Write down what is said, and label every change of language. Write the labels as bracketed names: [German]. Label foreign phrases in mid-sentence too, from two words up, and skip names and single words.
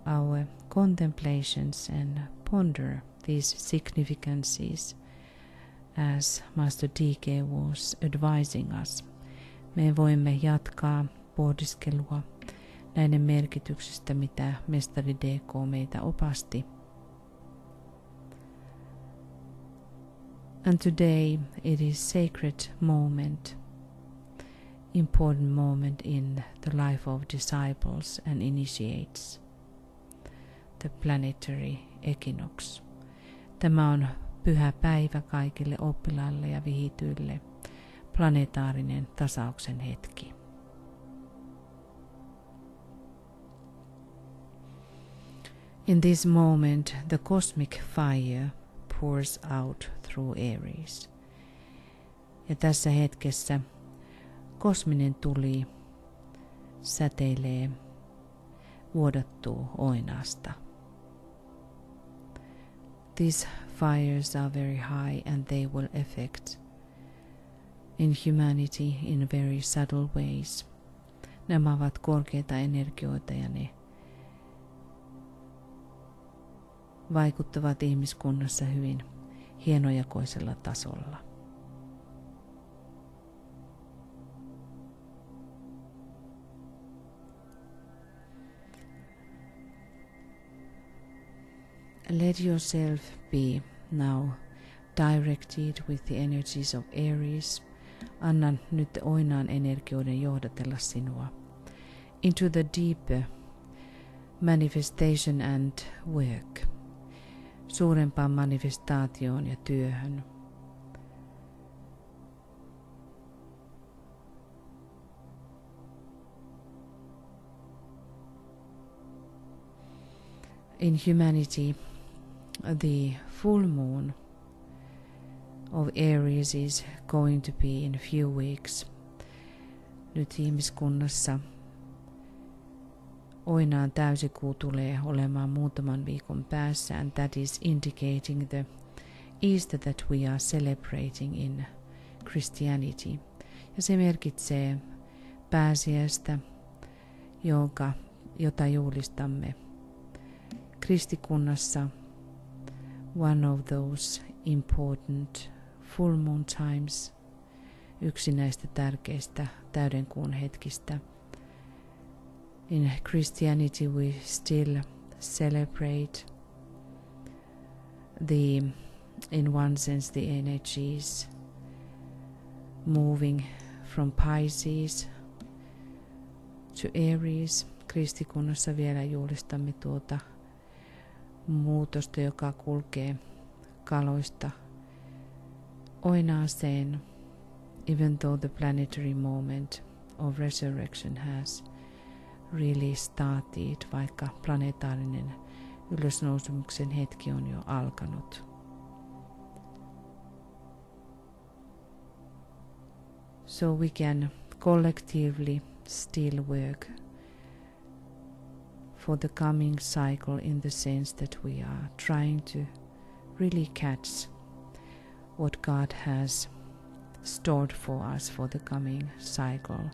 [English] our contemplations and ponder these significances as Master DK was advising us. [Finnish] Me voimme jatkaa pohdiskelua näiden merkityksistä, mitä Mestari DK meitä opasti. [English] And today it is sacred moment, important moment in the life of disciples and initiates, the planetary equinox. [Finnish] Tämä on pyhä päivä kaikille oppilaille ja vihityille, planetaarinen tasauksen hetki. [English] In this moment, the cosmic fire pours out through Aries. [Finnish] Ja tässä hetkessä kosminen tuli säteilee, vuodattuu Oinaasta. [English] These fires are very high and they will affect in humanity in very subtle ways. [Finnish] Nämä ovat korkeita energioita ja ne vaikuttavat ihmiskunnassa hyvin hienojakoisella tasolla. [English] Let yourself be now directed with the energies of Aries. [Finnish] Anna nyt Oinaan energioiden johdatella sinua [English] into the deeper manifestation and work, [Finnish] suurempaan manifestaatioon ja työhön. [English] In humanity, the full moon of Aries is going to be in a few weeks. [Finnish] Nyt ihmiskunnassa Oinaan täysikuu tulee olemaan muutaman viikon päässä, [English] and that is indicating the Easter that we are celebrating in Christianity. [Finnish] Ja se merkitsee pääsiäistä, jota juhlistamme kristikunnassa. [English] One of those important full moon times, [Finnish] yksi näistä tärkeistä täydenkuun hetkistä. [English] In Christianity we still celebrate in one sense the energies moving from Pisces to Aries. [Finnish] Kristikunnassa vielä juhlistamme tuota muutosta, joka kulkee kaloista Oinaaseen, [English] even though the planetary moment of resurrection has really started, [Finnish] vaikka planetaarinen ylösnousemuksen hetki on jo alkanut. [English] So we can collectively still work for the coming cycle in the sense that we are trying to really catch what God has stored for us for the coming cycle.